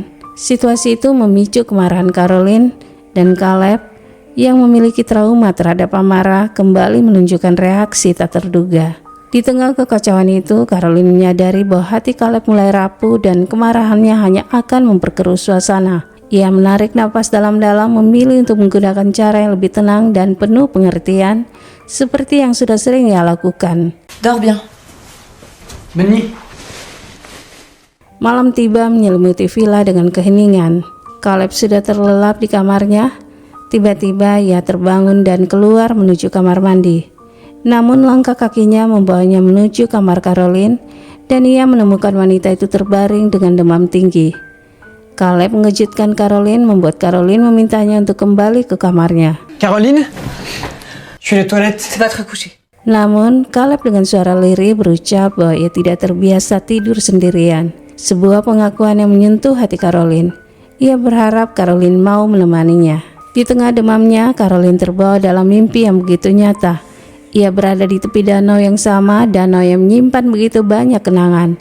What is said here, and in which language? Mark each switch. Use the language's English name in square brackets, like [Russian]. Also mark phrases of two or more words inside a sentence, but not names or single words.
[Indonesian] Situasi itu memicu kemarahan Caroline, dan Caleb yang memiliki trauma terhadap amarah kembali menunjukkan reaksi tak terduga. Di tengah kekacauan itu, Caroline menyadari bahwa hati Caleb mulai rapuh dan kemarahannya hanya akan memperkeruh suasana. Ia menarik napas dalam-dalam, memilih untuk menggunakan cara yang lebih tenang dan penuh pengertian, seperti yang sudah sering ia lakukan. [French] Dors bien. Bonne nuit. [Indonesian] Malam tiba menyelimuti villa dengan keheningan. Caleb sudah terlelap di kamarnya. Tiba-tiba ia terbangun dan keluar menuju kamar mandi. Namun langkah kakinya membawanya menuju kamar Caroline, dan ia menemukan wanita itu terbaring dengan demam tinggi. Caleb mengejutkan Caroline, membuat Caroline memintanya untuk kembali ke kamarnya. [French] Caroline? Je suis aux toilettes. C'est pas très couché. [Indonesian] Namun, Caleb dengan suara lirih berucap bahwa ia tidak terbiasa tidur sendirian. Sebuah pengakuan yang menyentuh hati Caroline. Ia berharap Caroline mau menemaninya. Di tengah demamnya, Caroline terbawa dalam mimpi yang begitu nyata. Ia berada di tepi danau yang sama, danau yang menyimpan begitu banyak kenangan.